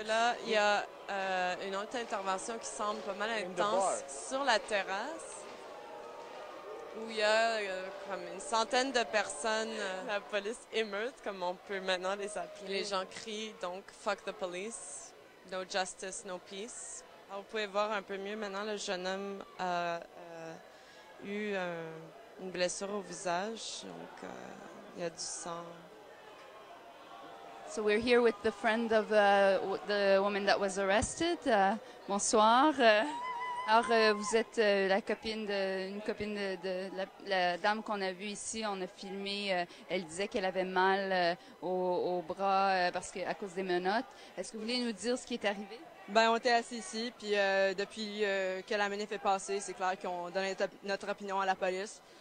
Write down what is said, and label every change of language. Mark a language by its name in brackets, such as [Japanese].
[French] Là, il y a une autre intervention qui semble pas mal intense sur la terrasse, où il y a comme une centaine de personnes, la police émeute, comme on peut maintenant les appeler. Les gens crient donc « [English] Fuck the police »,« No justice, no peace ». [French] Alors, vous pouvez voir un peu mieux maintenant, le jeune homme a eu une blessure au visage, donc il y a du sang. [English] So we're here with the friend of the woman that was arrested. [French] Bonsoir. Alors, vous êtes une copine de la dame qu'on a vue ici. On a filmé. Elle disait qu'elle avait mal au bras à cause des menottes. Est-ce que vous voulez nous dire ce qui est arrivé? On était assis ici, puis depuis que la manif est passée, c'est clair qu'on donnait notre opinion à la police.